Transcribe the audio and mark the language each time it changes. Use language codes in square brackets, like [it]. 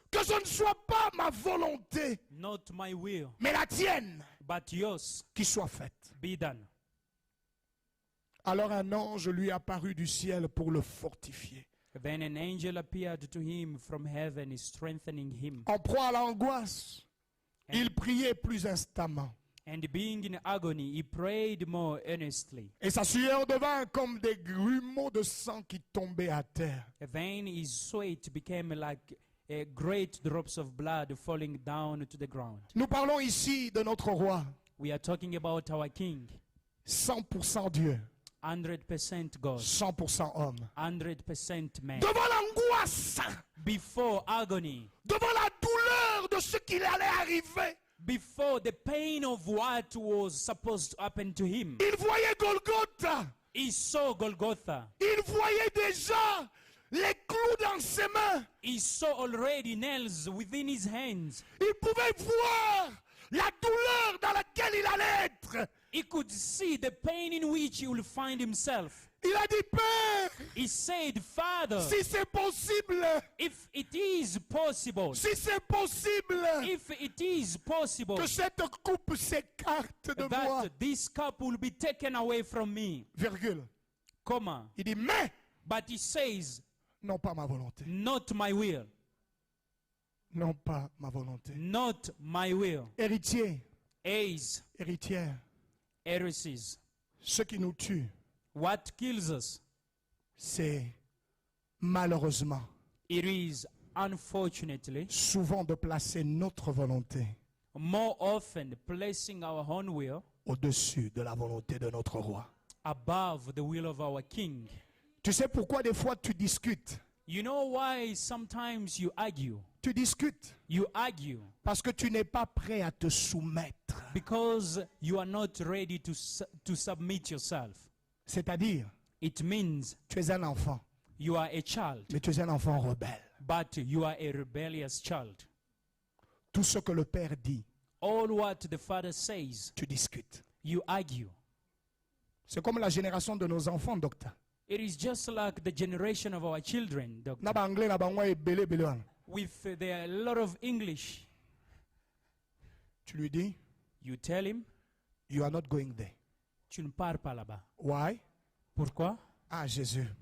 [fr] que ce ne soit pas ma volonté, [en] not my will, [fr] mais la tienne [en] but yours [fr] qui soit faite. [en] be done. [fr] Alors un ange lui apparut du ciel pour le fortifier. [en] Then an angel appeared to him from heaven, strengthening him. [fr] En proie à l'angoisse, il priait plus instamment. [en] And being in agony, he prayed more earnestly. [fr] Et sa sueur devint comme des grumeaux de sang qui tombaient à terre. [en] Then his sweat became like great drops of blood falling down to the ground. [fr] Nous parlons ici de notre roi, [en] We are talking about our King, [fr] 100% Dieu, [en] 100% God, [fr] 100% homme. [en] 100% man. [fr] Devant l'angoisse, [en] Before agony, [fr] devant la douleur de ce qui allait arriver, [en] before the pain of what was supposed to happen to him, [fr] il voyait Golgotha. [en] he saw Golgotha. [fr] Il voyait déjà les clous dans ses mains. [en] He saw already nails within his hands. [fr] Il pouvait voir la douleur dans laquelle il allait être. [en] He could see the pain in which he will find himself. [fr] Il a dit, Père, [en] He said, Father, [fr] si c'est possible, [en] if it is possible, [fr] si c'est possible, [en] if it is possible, [fr] que cette coupe s'écarte de moi. [en] that this cup will be taken away from me, [fr] Virgule. [en] comma. [fr] Il dit, mais, [en] But he says, [fr] non pas ma volonté. [en] not my will, [fr] Non pas ma volonté. [en] not my will. [fr] Héritier, [en] Heirs, [fr] héritière, [en] heresies. [fr] ce qui nous tue, [en] What kills us? [fr] c'est malheureusement [en] It is, unfortunately, [fr] souvent de placer notre volonté [en] more often placing our own will [fr] au-dessus de la volonté de notre roi. [en] above the will of our king. [fr] Tu sais pourquoi des fois tu discutes? [en] You know why sometimes you argue? [fr] Tu discutes [en] You argue [fr] parce que tu n'es pas prêt à te soumettre. [en] because you are not ready to submit yourself. [fr] C'est-à-dire, [en] It means [fr] tu es un enfant, [en] you are a child, [fr] mais tu es un enfant rebelle. [en] but you are a rebellious child. [fr] Tout ce que le Père dit, [en] All what the Father says, [fr] tu discutes. [en] you argue. [fr] C'est comme la génération de nos enfants, docteur. [en] It is just like the generation of our children, Doctor. [ln] Na ba anglais na bango ebele ebele wana. [en] With a lot of English. [fr] Tu lui dis, [en] You tell him, you are not going there. [fr] tu ne pars pas là-bas. [en] Why? [fr] Pourquoi? Ah, Jésus.